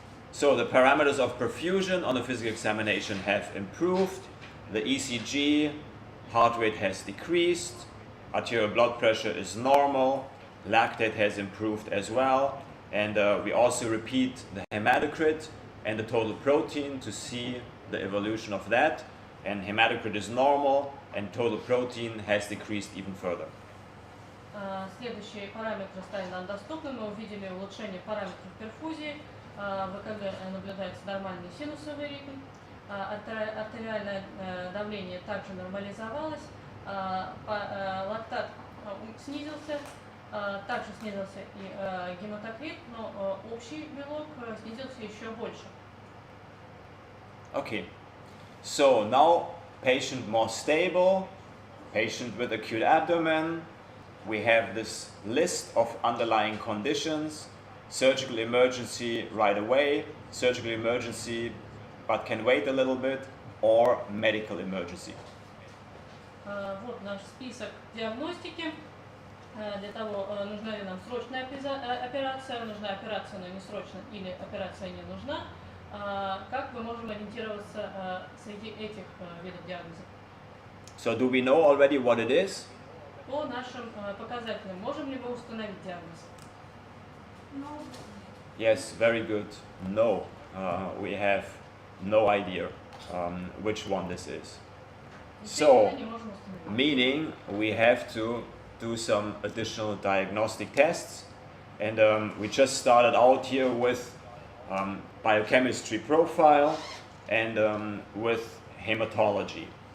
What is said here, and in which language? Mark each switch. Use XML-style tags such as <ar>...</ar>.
<en>So the parameters of perfusion on the physical examination have improved. The ECG, heart rate has decreased. Arterial blood pressure is normal. Lactate has improved as well. And we also repeat the hematocrit and the total protein to see the evolution of that. And hematocrit is normal and total protein has decreased even further.</en> <ru>Следующие параметры стали нам доступны. Мы увидели улучшение параметров перфузии. В ЭКГ наблюдается нормальный синусовый ритм. Артериальное давление также нормализовалось. Лактат снизился. Также снизился и гематокрит, но общий белок снизился еще больше.</ru> <en>Okay, so now patient more stable, patient with acute abdomen. We have this list of underlying conditions. Surgical emergency right away, surgical emergency but can wait a little bit, or medical emergency.</en> <ru>Вот наш список диагностики. Для того, нужна ли нам срочная операция, нужна операция, но не срочно, или операция не нужна. Как мы можем ориентироваться среди этих видов диагноза?</ru> <en>So do we know already what it is?</en> <ru>По нашим показателям можем ли мы установить диагноз?</ru> <en>No. Yes, very good. No, we have no idea which one this is. So, meaning we have to do some additional diagnostic tests, and we just started out here with biochemistry profile and with hematology.</en>